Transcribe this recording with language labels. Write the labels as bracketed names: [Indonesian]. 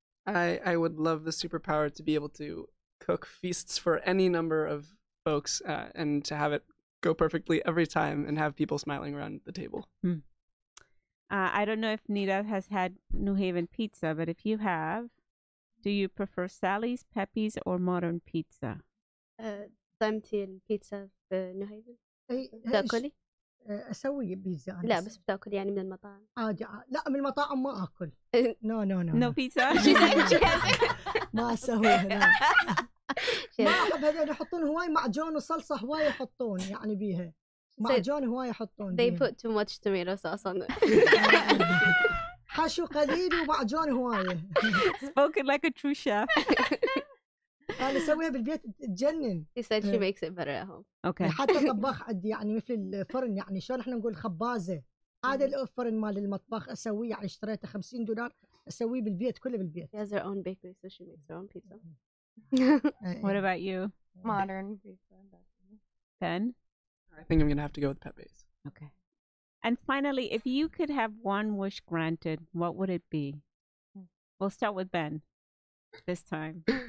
[English] I would love the superpower to be able to cook feasts for any number of folks and to have it go perfectly every time and have people smiling around the table. I don't know if Nida has had New Haven pizza, but if you have, do you prefer Sally's, Pepe's, or modern pizza? [Arabic] طعمتي البيتزا في نيو هيفن؟ إيه تاكلي؟ أسوي بيتزا أنا. لا بس بتاكل يعني من المطاعم. عادي لا من المطاعم ما أكل. [English] No pizza? [Arabic] ما أسويها لا. ما أحب هذول يحطون هواي معجون وصلصة هواي يحطون يعني بيها. معجون هواي يحطون. [English] They put too much tomato sauce on it. [Arabic] حشو قليل ومعجون هواي. [English] Spoken like a true chef. [Arabic] أنا أسويها بالبيت تجنن. [English] She said she makes it better at home. Okay. [Arabic] حتى طباخ عندي يعني مثل الفرن يعني شلون احنا نقول خبازة. هذا الفرن مال المطبخ أسويه يعني اشتريته $50 أسويه بالبيت كله بالبيت. [English] She has her own bakery so she makes her own pizza. What about you? Modern pizza. Ben? I think I'm going to have to go with Pepe's. Okay. And finally, if you could have one wish granted, what would it be? We'll start with Ben this time.